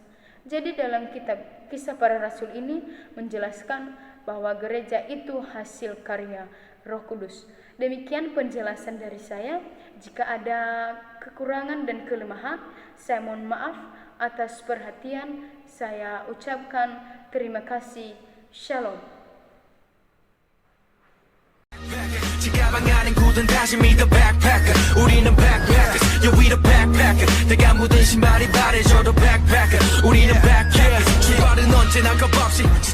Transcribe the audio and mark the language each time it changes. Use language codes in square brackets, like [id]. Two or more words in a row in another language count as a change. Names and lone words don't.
[id] Jadi dalam kitab Kisah Para Rasul ini menjelaskan bahwa gereja itu hasil karya Roh Kudus. Demikian penjelasan dari saya. Jika ada kekurangan dan kelemahan, saya mohon maaf atas perhatian. Saya ucapkan terima kasih. Shalom. [ko] 가방 안엔 굳은 다짐이 [en] the backpacker [ko] 우리는 [en] backpackers yeah we the backpacker [ko] 내가 묻은 신발이 바래져도 backpacker 우리는 backpackers 출발은 언제나 겁없이